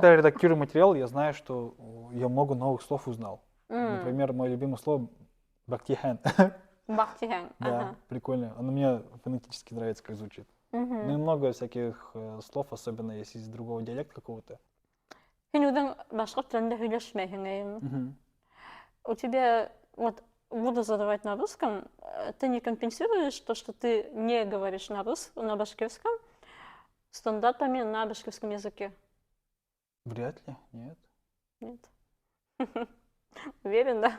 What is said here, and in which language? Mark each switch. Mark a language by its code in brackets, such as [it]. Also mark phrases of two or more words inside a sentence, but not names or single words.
[ru] когда редактирую материал, я знаю, что я много новых слов узнал. м, Например, мое любимое слово бактихан. бактиһәң. Да, Ага. прикольно. Оно мне фонетически нравится, как звучит. Ну Мгм. и много всяких слов, особенно если из другого диалекта какого-то. [ba] Сен үзең башка телендә һөйләшмәйһең, әйеме? Мгм. [ru] У тебя, вот, буду задавать на русском, ты не компенсируешь то, что ты не говоришь на башкирском, стандартами на башкирском языке? Вряд ли, нет, Нет? Уверен, да?